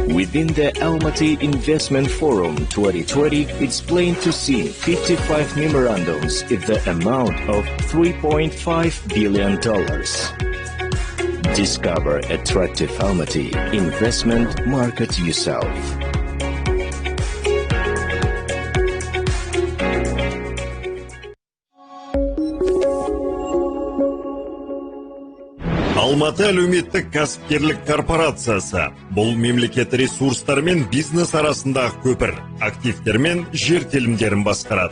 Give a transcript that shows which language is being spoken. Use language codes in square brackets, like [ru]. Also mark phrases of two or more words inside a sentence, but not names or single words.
[en] Within the Almaty Investment Forum 2020, it's plain to see 55 memorandums in the amount of $3.5 billion. Discover attractive Almaty investment market yourself. [kk] Алматы әлеуметтік кәсіпкерлік корпорациясы бұл мемлекет ресурстар мен бизнес арасындағы көпір, активтер мен жер телімдерін басқарады.